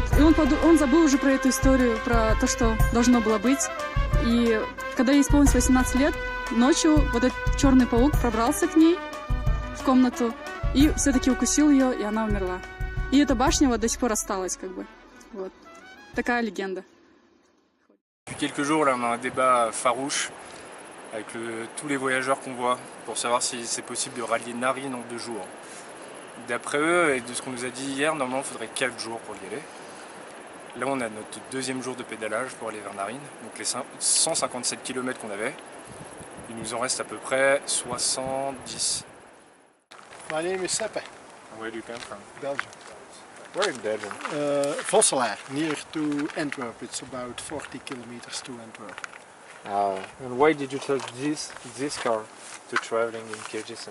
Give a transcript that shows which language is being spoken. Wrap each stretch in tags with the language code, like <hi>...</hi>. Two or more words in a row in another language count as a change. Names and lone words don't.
<ru>И он забыл уже про эту историю, про то, что должно было быть. И когда ей исполнилось 18 лет, ночью вот этот черный паук пробрался к ней в комнату и все-таки укусил ее, и она умерла. И эта bâche вот до сих пор осталась, как бы. Вот. Такая легенда.</ru> <fr>Depuis quelques jours, là, on a un débat farouche avec tous les voyageurs qu'on voit pour savoir si c'est possible de rallier Naryn en 2 jours. D'après eux et de ce qu'on nous a dit hier, normalement il faudrait 4 jours pour y aller. Là on a notre 2e jour de pédalage pour aller vers Naryn, donc les 157 km qu'on avait, il nous en reste à peu près 70.</fr> <en>My name is Seppe. Where do you come from? Belgium. Where in Belgium? Vosselaar, near to Antwerp. It's about 40 kilometers to Antwerp. And why did you choose this car to traveling in Kyrgyzstan?</en>